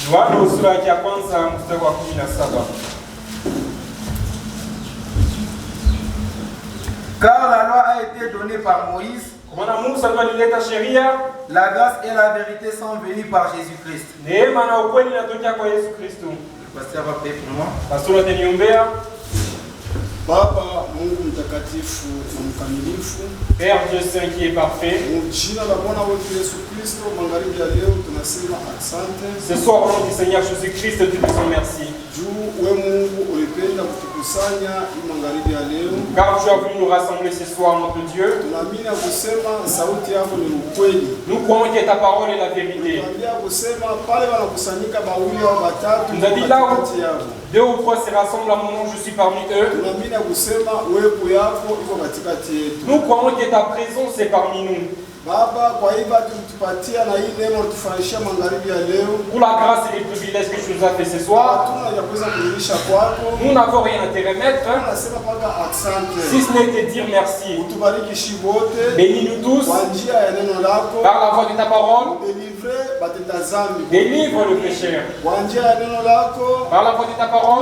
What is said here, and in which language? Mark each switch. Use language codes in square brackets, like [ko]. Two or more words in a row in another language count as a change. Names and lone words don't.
[fr] Car la loi a été donnée par Moïse, la grâce et la vérité sont venues par Jésus-Christ. Le pasteur va prier pour moi. [sw] Baba Mungu mtakatifu na mkamilifu, [fr] Père Dieu Saint qui est parfait, [sw] jina la Bwana wetu Yesu Kristo, magharibi ya leo tunasema asante. [fr] Ce soir au nom du Seigneur Jésus-Christ, nous te disons merci. [sw] Juu wewe Mungu ulipenda kutukusanya magharibi ya leo. [fr] Car tu as voulu nous rassembler ce soir, notre Dieu. [sw] Tunaamini kusema sauti yako ni ukweli. [fr] Nous croyons que ta parole est la vérité. [sw] Tunaambia kusema pale wanakusanyika bawili au batatu, [fr] nous a dit là où deux ou trois se rassemblent à mon nom, je suis parmi eux. Nous croyons que ta présence est parmi nous. [sw] Baba, kwa hivyo tupatia na hii neno tufanyisha magharibi ya leo. [fr] Pour la grâce et les privilèges que tu nous as fait ce soir, nous n'avons rien à te remettre, si ce n'est te dire merci. Bénis-nous tous par la voix de ta parole. Délivre le pécheur par la voix de ta parole.